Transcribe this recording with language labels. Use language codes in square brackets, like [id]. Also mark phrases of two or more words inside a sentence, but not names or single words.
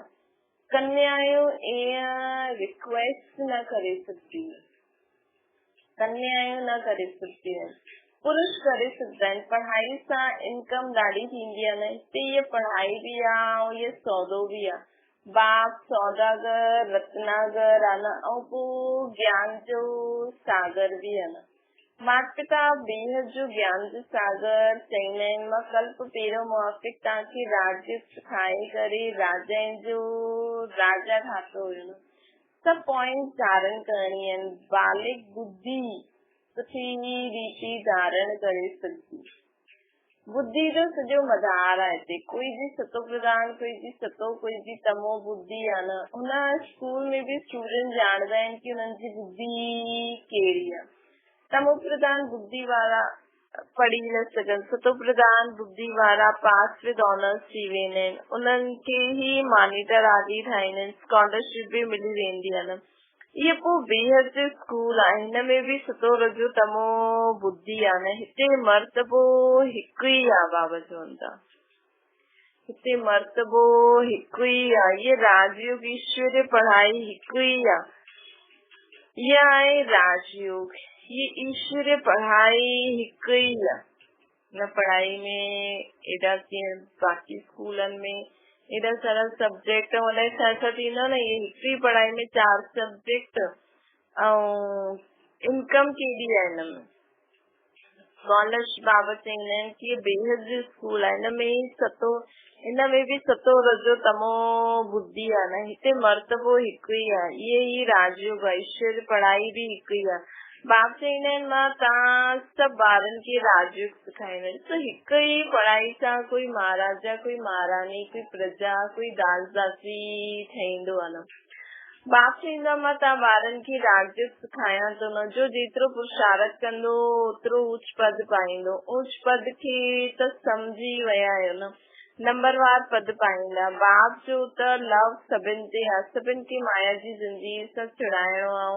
[sd] कन्यायूं ईअं रिक्वेस्ट न करे सघंदी, कन्यायूं न करे सघंदियूं आहिनि, पुरुष करे सघंदा आहिनि। पढ़ाई सां इनकम ॾाढी थींदी आहे न। हिते हीअ पढ़ाई बि आहे ऐं हीअ सौदो बि आहे। बाप सौदागर रत्नागर आहे न, ऐं पोइ ज्ञान जो सागर बि आहे न। माता पिता बेहद जो ज्ञान जो सागर चईंदा आहिनि। मां कल्प पहिरियों मुआफ़िक तव्हांखे राज्य सिखाए करे राजाउनि जो राजा ठातो हुयो। सभु पॉइंट धारण करणी आहिनि। बालिक बुद्धि सुठी रीति धारण करे सघंदी। बुद्धि जो सॼो मदार आहे हिते। कोई जी सतो प्रधान, कोई जी सतो, कोई जी तमो बुद्धि आहे न। हुन स्कूल में बि स्टूडेंट ॼाणदा आहिनि कि हुननि जी बुद्धि कहिड़ी आहे। तमो प्रधान बुद्धि वारा पढ़ी न सघनि। सतो प्रधान बुद्धि वारा [en] pass with honours [sd] थी वेंदा आहिनि, उन्हनि खे ही मॉनिटर आदि ठाहींदा आहिनि, स्कॉलरशिप बि मिली वेंदी आहे न। इहे पोइ बेहद जो स्कूल आहे, हिन में बि सतो रजो तमो बुद्धि आहे न। हिते मर्तबो हिकु ई आहे बाबा चवनि था, हिते मर्तबो हिकु ई आहे। ये राजयोग ईश्वरीय पढ़ाई हिकु ई आहे, ये आहे राजयोग, ये ईश्वरीय पढ़ाई हिकु ई आहे। न पढ़ाई में एॾा कीअं बाक़ी स्कूलनि में एॾा सारा सब्जेक्ट अलाए छा छा थींदो न, ये हिकु ई पढ़ाई में 4 सब्जेक्ट ऐं इनकम केॾी आहे हिन में। स्कॉलरशिप बाबा चवंदा आहिनि कि बेहद जो स्कूल आहे, हिन में बि सतो रजो तमो बुद्धि आहे न। हिते मर्तबो हिकु ई आहे, इहे ई राजयोग आहे, ईश्वर पढ़ाई बि हिकु ई आहे। बाप चवंदा आहिनि मां तव्हां सभु ॿारनि खे राजयोग सेखारींदा, त हिकु ई पढ़ाई सां कोई महाराजा, कोई महारानी, कोई प्रजा, कोई दासदासी ठहींदो आहे न। बाप चवंदो आहे मां तव्हां ॿारनि खे राजयोग सेखारियां थो न, जो जेतिरो पुरुषार्थ कंदो ओतिरो ऊच पद पाईंदो। ऊच पद खे त सम्झी विया आहियो न, नंबरवार पद पाईंदा। बाप जो त लव सभिनि ते आहे, सभिनि खे माया जी ज़िंदगी सां चिड़ाइणो आहे।